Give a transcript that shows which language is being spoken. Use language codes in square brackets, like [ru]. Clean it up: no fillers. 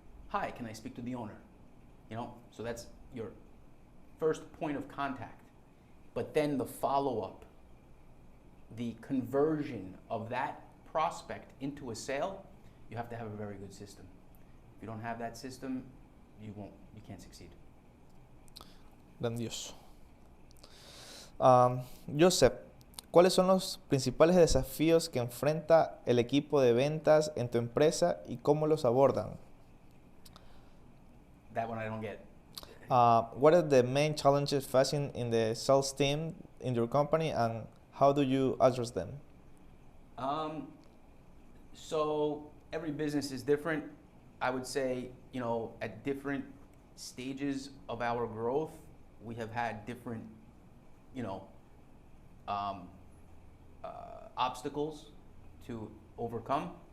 [en] Hi, can I speak to the owner? So that's your first point of contact. But then the follow-up, the conversion of that prospect into a sale, you have to have a very good system. If you don't have that system, you can't succeed. [es] Grandioso. Joseph, ¿cuáles son los principales desafíos que enfrenta el equipo de ventas en tu empresa y cómo los abordan? [en] That one I don't get. What are the main challenges facing in the sales team in your company, and how do you address them? So every business is different. I would say, at different stages of our growth, we have had different, obstacles to overcome.